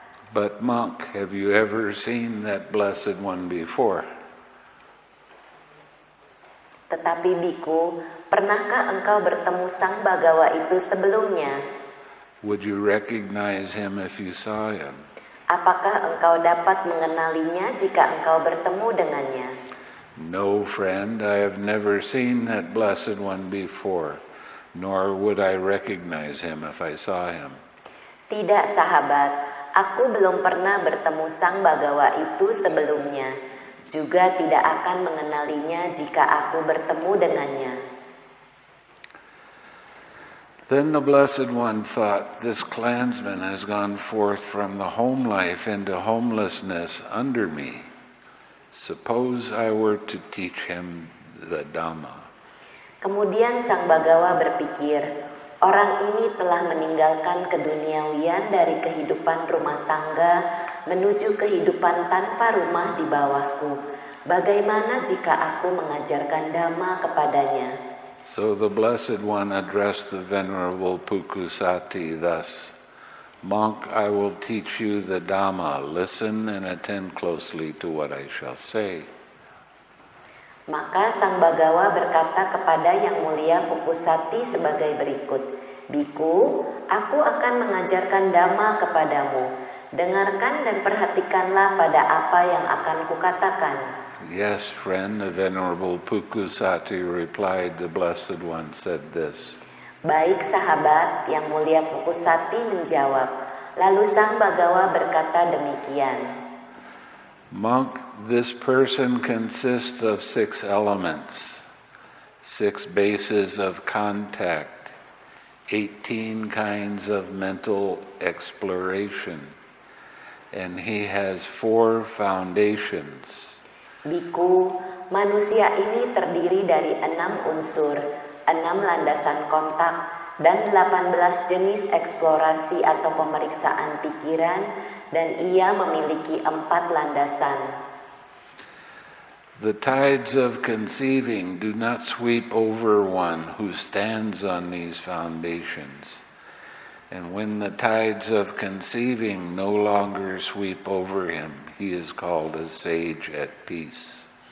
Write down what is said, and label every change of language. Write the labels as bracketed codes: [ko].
[en] But monk, have you ever seen that Blessed One before? [id] Tetapi biku, pernahkah engkau bertemu Sang Bagawa itu sebelumnya? [en] Would you recognize him if you saw him? [id] Apakah engkau dapat mengenalinya jika engkau bertemu dengannya? [en] No, friend, I have never seen that Blessed One before, nor would I recognize him if I saw him. [id] Tidak, sahabat, aku belum pernah bertemu Sang Bagawa itu sebelumnya. Juga tidak akan mengenalinya jika aku bertemu dengannya. [en] Then the Blessed One thought, this clansman has gone forth from the home life into homelessness under me. Suppose I were to teach him the Dhamma. [id] Kemudian Sang Bagawa berpikir, orang ini telah meninggalkan keduniawian dari kehidupan rumah tangga menuju kehidupan tanpa rumah di bawahku. Bagaimana jika aku mengajarkan Dhamma kepadanya? [en] So the Blessed One addressed the Venerable Pukusati thus, Monk, I will teach you the Dhamma. Listen and attend closely to what I shall say. [id] Maka Sang Bagawa berkata kepada Yang Mulia Pukusati sebagai berikut, Biku, aku akan mengajarkan Dhamma kepadamu. Dengarkan dan perhatikanlah pada apa yang akan kukatakan. [en] Yes, friend, the Venerable Pukusati replied. The Blessed One said this. [id] Baik, sahabat, Yang Mulia Pukusati menjawab. Lalu Sang Bagawa berkata demikian. [en] Monk, this person consists of 6 elements, 6 bases of contact, 18 kinds of mental exploration, and he has 4 foundations. [id] Biku, manusia ini terdiri dari 6 unsur, 6 landasan kontak, dan 18 jenis eksplorasi atau pemeriksaan pikiran, dan ia memiliki 4 landasan. [en] The tides of conceiving do not sweep over one who stands on these foundations. And when the tides of conceiving no longer sweep over him, he is called a sage at peace.